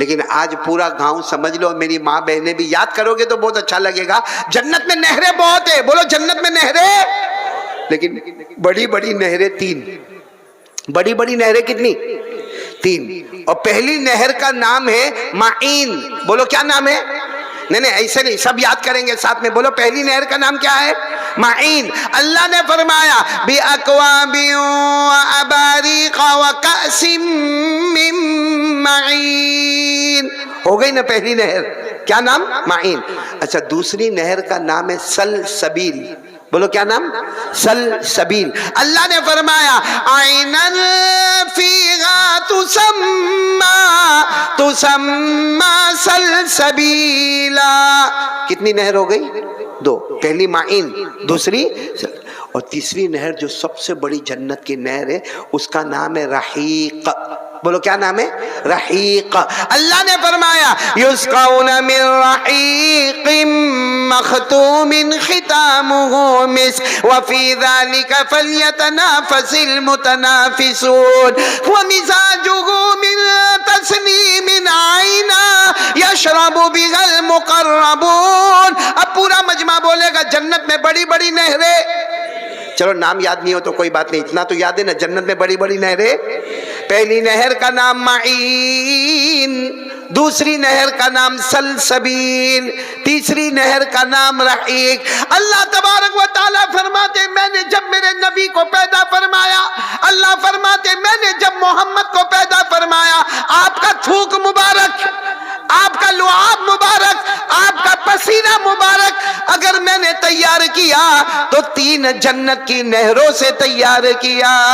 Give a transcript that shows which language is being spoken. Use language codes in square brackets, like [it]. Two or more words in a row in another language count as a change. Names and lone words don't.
[hi] लेकिन आज पूरा गांव समझ लो, मेरी माँ बहनें भी याद करोगे तो बहुत अच्छा लगेगा, जन्नत में नहरें बहुत है, बोलो जन्नत में नहरें, लेकिन बड़ी बड़ी नहरें 3। बड़ी बड़ी नहरें कितनी? 3। और पहली नहर का नाम है माइन। बोलो क्या नाम है? नहीं ऐसे नहीं, सब याद करेंगे साथ में, बोलो पहली नहर का नाम क्या है? माइन। अल्लाह ने फरमाया [ar] بأكواب وأباريق وكأس من معين. [hi] हो गई ना पहली नहर, क्या नाम? माइन। अच्छा, दूसरी नहर का नाम है सलसबील। बोलो क्या नाम? सलसबील। अल्लाह ने फरमाया [ar] عينا فيها تسمى سلسبيلا. [hi] कितनी नहर हो गई? 2। पहली माइन, दूसरी, और तीसरी नहर जो सबसे बड़ी जन्नत की नहर है उसका नाम है रहीक। बोलो क्या नाम है? रहीक। अल्लाह ने फरमाया [ar] يسقون من رحيق مختوم ختامه مسك وفي ذلك فليتنافس المتنافسون ومزاجه من تسنيم عينا يشرب بها المقربون. [hi] अब पूरा मजमा बोलेगा जन्नत में बड़ी बड़ी नहरें। चलो नाम याद नहीं हो तो कोई बात नहीं, इतना तो याद है ना, जन्नत में बड़ी बड़ी नहरें। पहली नहर का नाम माइन, दूसरी नहर का नाम सलसबील, तीसरी नहर का नाम रहीक। [ar] الله تبارك وتعالى [hi] फरमाते मैंने जब मेरे नबी को पैदा फरमाया, अल्लाह फरमाते मैंने जब मोहम्मद को पैदा फरमाया, आपका थूक मुबारक, आपका लुआब मुबारक, आपका पसीना मुबारक अगर मैंने तैयार किया तो 3 जन्नत की नहरों से तैयार किया।